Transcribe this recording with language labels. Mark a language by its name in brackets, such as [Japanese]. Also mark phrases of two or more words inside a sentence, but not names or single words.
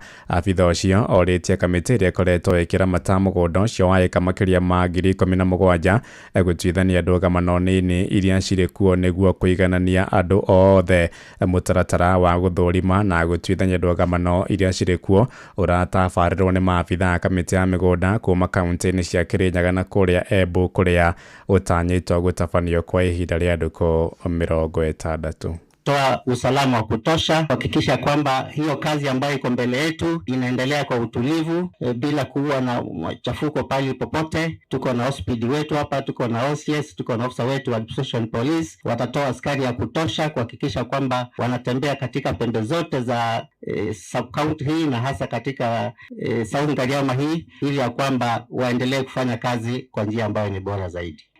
[Kikuyu] Abitha ũcio orĩtie kamĩtĩ ĩrĩa ĩkoretwo ĩkĩramata mũgũnda ũcio wa eka makĩria ma 17,000 gũtuithania ndũgama nini iria cirĩ kuo nĩguo kũiganania andũ othe. Mũtaratara wa gũthũrima na gũtuithania ndũgamano iria cirĩ kuo ũratabarĩrwo nĩ maabitha kamĩtĩ ya mĩgũnda kuma kaunti-inĩ cia Kĩrĩnyaga na kũrĩa Embu kũrĩa ũtanyĩtwo gũtabanio kwa ihinda rĩa ndukũ 60. [Swahili] Toa usalama wa kutosha, kuhakikisha kwamba hiyo kazi ambayo iko mbele yetu inaendelea kwa utulivu bila kuwa na machafuko pale popote. Tuko na hospidi wetu hapa, tuko na OCS, tuko na ofisa wetu wa Administration Police, watatoa askari ya kutosha kuhakikisha kwamba wanatembea katika pembe zote za sub-county hii na hasa katika South Ngariama hii, ili ya kwamba waendelee kufanya kazi kwa njia ambayo ni bora zaidi.